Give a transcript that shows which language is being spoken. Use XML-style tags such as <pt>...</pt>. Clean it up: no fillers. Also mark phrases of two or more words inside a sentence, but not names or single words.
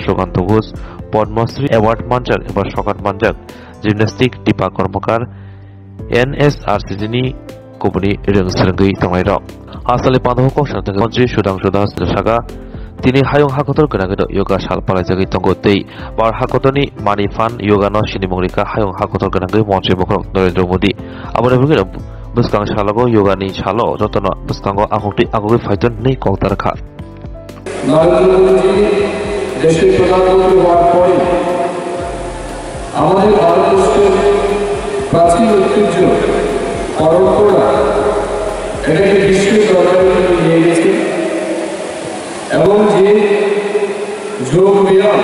<trp>Shogan Togus Padmasri Award Manjar Ebar Shogan Manjak Gymnastic Dipa Kormakar NSRCC ni Company Reng Serenggi Tongairo Asale Panho Kok Shantang Monji Shudang Shudas Saga Tini hayong hakotor ganagado yoga shal palajagi tongotei bar hakotoni</trp> <en>money fund</en> <trp>yoga no sinimongrika hayong hakotor ganagai Montri Bakrok Narendra Modi abone bugina buskang shalago yoga ni shalo jotono buskango agoti agogi phaiton nei koktarkha</trp> <bn>নরেন্দ্র মোদী দেশের প্রধানমন্ত্রী হওয়ার পরে আমাদের ভারতবর্ষের প্রাচীন ঐতিহ্য পরম্পরা এটাকে বিশ্বের দরবারে নিয়ে গেছে এবং যে যোগ ব্যায়াম</bn>